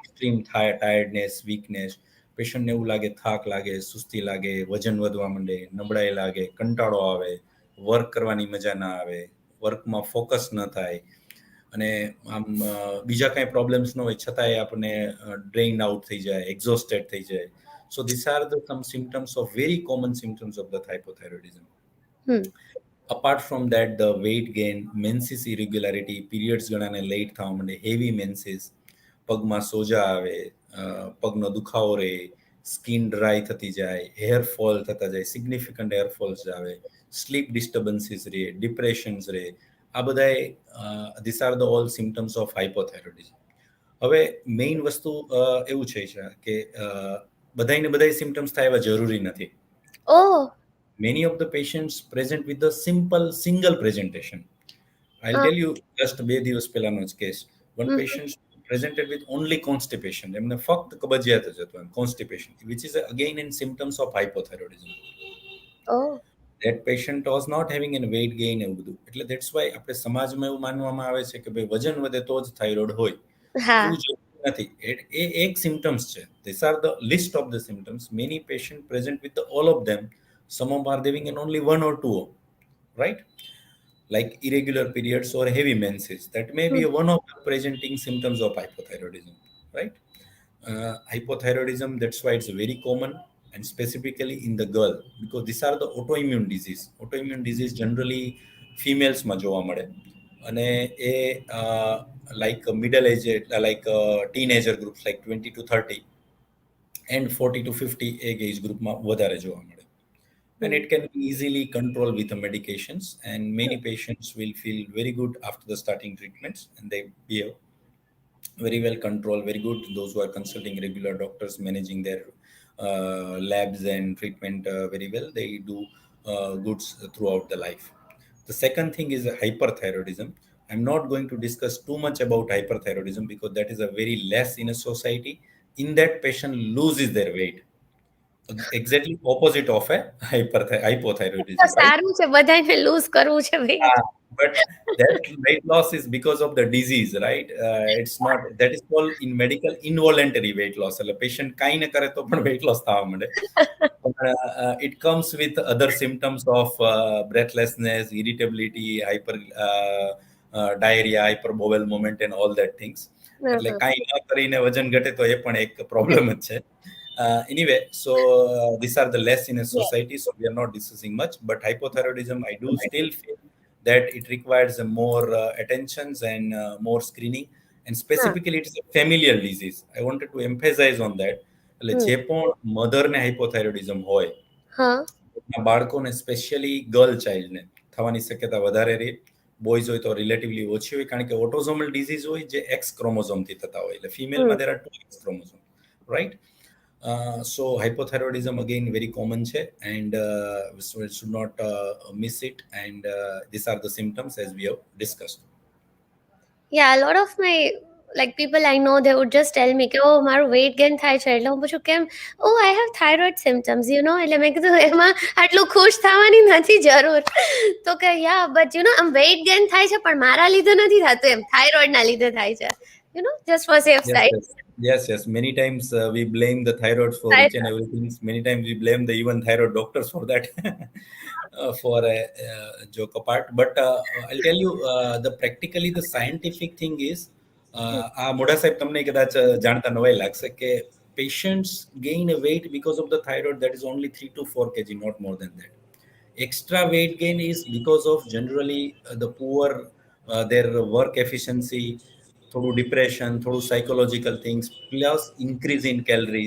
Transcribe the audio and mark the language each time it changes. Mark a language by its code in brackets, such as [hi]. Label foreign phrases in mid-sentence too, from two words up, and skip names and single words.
[en] extreme tiredness, [gu] વીકનેસ, પેશન્ટને એવું લાગે થાક લાગે, સુસ્તી લાગે, વજન વધવા માંડે, નબળાઈ લાગે, કંટાળો આવે, વર્ક કરવાની મજા ના આવે, વર્કમાં ફોકસ ન થાય, અને આમ બીજા કાંઈ પ્રોબ્લેમ્સ ન હોય છતાંય આપણને [en] drain out [gu] થઈ જાય, એક્ઝોસ્ટેડ થઈ જાય. [en] So this are the some symptoms of very common symptoms of the hypothyroidism. Hmm. Apart from that, the weight gain, menses irregularity, periods [gu] ઘણાને લેટ થવા માંડે, [en] heavy menses, [gu] પગમાં સોજા આવે, પગનો દુખાવો રહે, [en] skin dry [gu] થતી જાય, [en] hair fall [gu] થતા જાય, [en] significant hair falls [gu] આવે, [en] sleep disturbances [gu] રહે, ડિપ્રેશન્સ રહે. આ બધાય [en] this are the all symptoms of hypothyroidism. [gu] હવે મેઇન વસ્તુ એવું છે કે બધાને બધા સિમ્ટમ્સ થાય એવા જરૂરી નથી. Oh. [en] Many of the patients present with the simple single presentation. I'll tell you just [gu] બે દિવસ પહેલાનો જ કેસ. [en] One Mhm. patient presented with only constipation. [gu] એમને ફક્ત કબજિયાત જ હતું, [en] constipation, which is again in symptoms of hypothyroidism. Oh. That patient was not having any weight gain [gu] એવું બધું. એટલે [en] that's why [gu] આપણે સમાજમાં એવું માનવામાં આવે છે કે ભાઈ વજન વધે તો જ થાઇરોઇડ હોય. હા. એવું જરૂરી નથી. એ એક સિમ્ટમ્સ છે. [en] These are the list of the symptoms. Many patients present with all of them. Some of are having in only one or two, right? Like irregular periods or heavy menses. That may be Hmm. one of the presenting symptoms of hypothyroidism, right? Hypothyroidism, that's why it's very common, and specifically in the girl, because these are the autoimmune disease. Autoimmune disease generally females [gu] માં જોવા મળે, અને એ [en] like middle age, like teenager groups like 20 to 30 and 40 to 50 age group [gu] માં વધારે જોવા મળે. [en] And Hmm. it can be easily controlled with the medications, and many patients will feel very good after the starting treatments, and they be very well controlled, very good. Those who are consulting regular doctors, managing their labs and treatment very well, they do goods throughout the life. The second thing is hyperthyroidism. I'm not going to discuss too much about hyperthyroidism because that is a very less in a society. In that, patient loses their weight. Exactly opposite of a [gu] તો [en] hypothyroidism, right? [gu] સારું છે, બધાને લૂઝ કરવું છે વેઇટ. [en] But that weight loss is because of the disease, right? It's not, that is called in medical involuntary weight loss. [gu] એટલે patient કાંઈ ન કરે તો પણ [en] weight loss [gu] થવા માંડે. [en] It comes with other symptoms of breathlessness, irritability, diarrhea, hyper bowel movement and all that things. [gu] એટલે કાંઈ ન કરીને વજન ઘટે તો એ પણ એક પ્રોબ્લેમ જ છે. [en] Anyway, so these are the less in a society, so we are not discussing much. But hypothyroidism, I do still feel that it requires more attentions and more screening. And [gu] હા. [en] specifically, it is a familial disease. I wanted to emphasize on that. [gu] એટલે હમ. જે પણ મધરને હાઇપોથાઇરોઇડિઝમ હોય, હા. બાળકોને [en] specially girl [gu] ચાઇલ્ડને થવાની શક્યતા વધારે રહે. બોયઝ હોય તો રિલેટિવલી ઓછી હોય, કારણ કે [en] autosomal disease [gu] હોય જે એક્સ ક્રોમોઝોમથી થતા હોય. એટલે ફિમેલમાં હમ. [en] there are two X chromosome, right? So hypothyroidism again very common che, and so we should not miss it. And these are the symptoms as we have discussed. Yeah, a lot of my like people I know, they would just tell me [gu] કે ઓ મારું [en] weight gain [gu] થાય છે. એટલે હું પૂછું કેમ? [en] ઓ I have thyroid symptoms, you know. [gu] એટલે મેં કીધું એમાં આટલું ખુશ થવાની નથી જરૂર. તો કે [en] yeah, but you know [gu] આમ [en] weight gain [gu] થાય છે પણ મારા લીધે નથી થતું, એમ thyroid ના લીધે થાય છે. [en] You know, just for safe Yes, side. yes, yes, yes. Many times we blame the thyroid for each and Thyroid. everything. Many times we blame the even thyroid doctors for that, for a joke apart. But I'll tell you, the practically the scientific thing is, [gu] આ મોઢા સાહેબ તમને કદાચ જાણતા નવાઈ લાગશે કે [en] patients gain a weight because of the thyroid that is only 3 to 4 kg, not more than that. Extra weight gain is because of generally the poor their work efficiency, થોડું depression, થોડું psychological things, plus increase in calories.